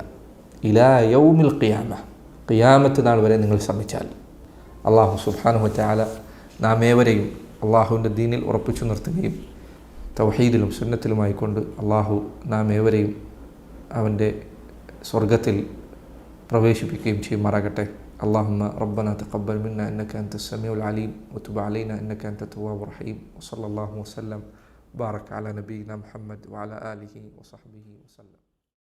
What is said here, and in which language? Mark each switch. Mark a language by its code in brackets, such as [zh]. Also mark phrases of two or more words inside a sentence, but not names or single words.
[ar] إلى يوم القيامة, [ml] ഖിയാമത്ത് നാൾ വരെ നിങ്ങൾ ശ്രമിച്ചാൽ. അള്ളാഹു [ar] سبحانه وتعالى [ml] നാം ഏവരെയും അള്ളാഹുവിൻ്റെ ദീനിൽ ഉറപ്പിച്ചു നിർത്തുകയും തൗഹീദിലും സുന്നത്തിലുമായിക്കൊണ്ട് അള്ളാഹു നാം ഏവരെയും അവൻ്റെ സ്വർഗത്തിൽ പ്രവേശിപ്പിക്കുകയും ചെയ്യുമാറാകട്ടെ. [ar] اللهم ربنا تقبل منا إنك أنت السميع العليم وتب علينا إنك أنت التواب الرحيم وصلى الله وسلم بارك على نبينا محمد وعلى آله وصحبه وسلم.